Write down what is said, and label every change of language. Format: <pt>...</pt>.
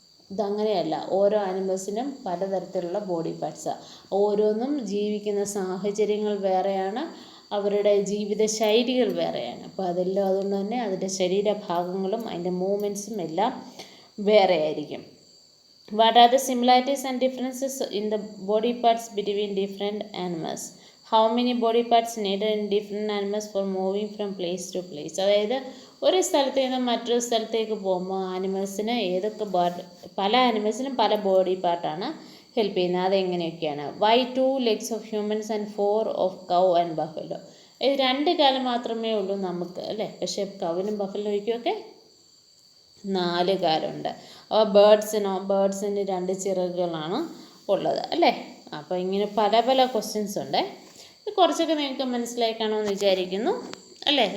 <ml>ഇതങ്ങനെയല്ല, ഓരോ ആനിമൽസിനും പലതരത്തിലുള്ള ബോഡി പാർട്സാണ്. ഓരോന്നും ജീവിക്കുന്ന സാഹചര്യങ്ങൾ വേറെയാണ്, അവരുടെ ജീവിത ശൈലികൾ വേറെയാണ്. അപ്പോൾ അതെല്ലാം അതുകൊണ്ട് തന്നെ അതിൻ്റെ ശരീരഭാഗങ്ങളും അതിൻ്റെ മൂവ്മെൻറ്റ്സും എല്ലാം വേറെ ആയിരിക്കും.</ml> <en>What are the similarities and differences in the body parts between different animals? How many body parts needed in different animals for moving from place to place?</en> <ml>അതായത് ഒരു സ്ഥലത്ത് നിന്ന് മറ്റൊരു സ്ഥലത്തേക്ക് പോകുമ്പോൾ ആനിമൽസിന് പല ആനിമൽസിനും പല ബോഡി പാർട്ടാണ് ഹെൽപ്പ് ചെയ്യുന്നത്. അതെങ്ങനെയൊക്കെയാണ്?</ml> <en>Why 2 legs of humans and 4 of cow and buffalo?</en> <ml>ഇത് 2 കാലം മാത്രമേ ഉള്ളൂ നമുക്ക് അല്ലേ, പക്ഷേ കൗവിനും ബഫലോയ്ക്കുമൊക്കെ 4 കാലുണ്ട്. അപ്പോൾ ബേർഡ്സിന് 2 ചിറകുകളാണ് ഉള്ളത് അല്ലേ. അപ്പോൾ ഇങ്ങനെ പല പല ക്വസ്റ്റ്യൻസ് ഉണ്ട്. ഇത് കുറച്ചൊക്കെ നിങ്ങൾക്ക് മനസ്സിലായി കാണുമെന്ന് വിചാരിക്കുന്നു അല്ലേ.</ml>